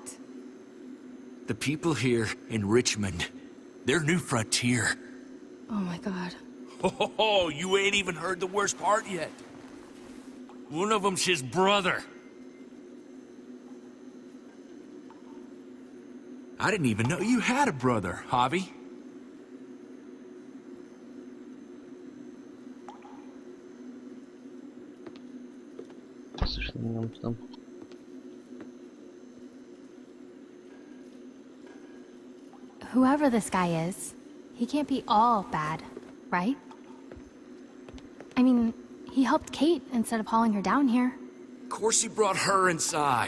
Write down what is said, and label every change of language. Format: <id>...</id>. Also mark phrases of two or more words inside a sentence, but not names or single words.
<en>The people here in Richmond, their new frontier. Oh my god. Oh, you ain't even heard the worst part yet. One of them's his brother. I didn't even know you had a brother, Javi.</en> <hu>Basszus, nem nyomtam.</hu> <en>Whoever this guy is, he can't be all bad, right? I mean, he helped Kate instead of hauling her down here. Of course he brought her inside.</en>